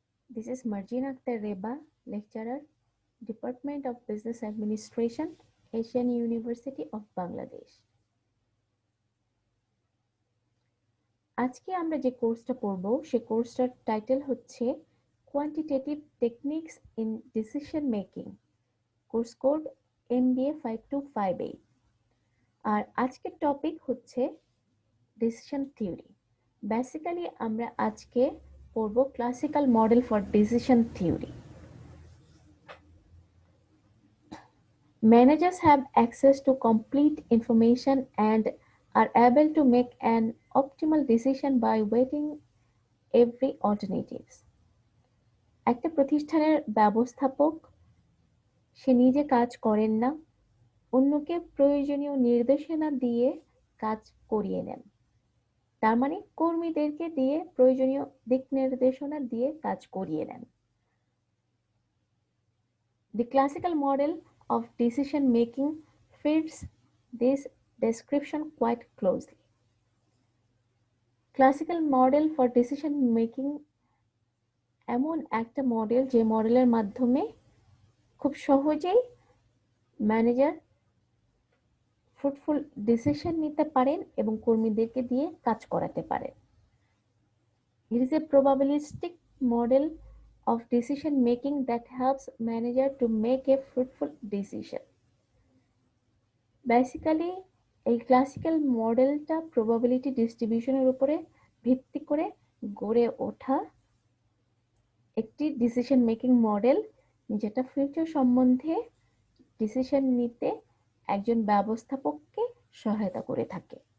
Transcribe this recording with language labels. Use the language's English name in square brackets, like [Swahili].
[English] This is Marjina Akhtar Reba, lecturer, Department of Business Administration, Asian University of Bangladesh. [Bangla] আজকে আমরা যে কোর্সটা পড়ব সে কোর্সটার টাইটেল হচ্ছে quantitative techniques in decision making, course code MBA 5258। আর আজকের topic হচ্ছে ডিসিশন থিওরি। বেসিক্যালি আমরা আজকে পড়ব classical model for decision theory. [English] Managers have access to complete information and are able to make an optimal decision by weighting every alternatives. [Bangla] একটা প্রতিষ্ঠানের ব্যবস্থাপক সে নিজে কাজ করেন না, অন্যকে প্রয়োজনীয় নির্দেশনা দিয়ে কাজ করিয়ে নেন। তার মানে কর্মীদেরকে দিয়ে প্রয়োজনীয় দিক নির্দেশনা দিয়ে কাজ করিয়ে নেন। [English] The classical model of decision making fits this description quite closely. Classical model for decision making [Bangla] এমন একটা মডেল যে মডেলের মাধ্যমে খুব সহজেই ম্যানেজার ফ্রুটফুল ডিসিশন নিতে পারেন এবং কর্মীদেরকে দিয়ে কাজ করাতে পারেন। [English] It is a probabilistic model of decision making that helps manager to make a fruitful decision. [Bangla] Basically এই ক্লাসিক্যাল মডেলটা প্রবাবিলিটি ডিস্ট্রিবিউশনের উপরে ভিত্তি করে গড়ে ওঠা একটি ডিসিশন মেকিং মডেল, যেটা ফিউচার সম্বন্ধে ডিসিশন নিতে একজন ব্যবস্থাপককে সহায়তা করে থাকে।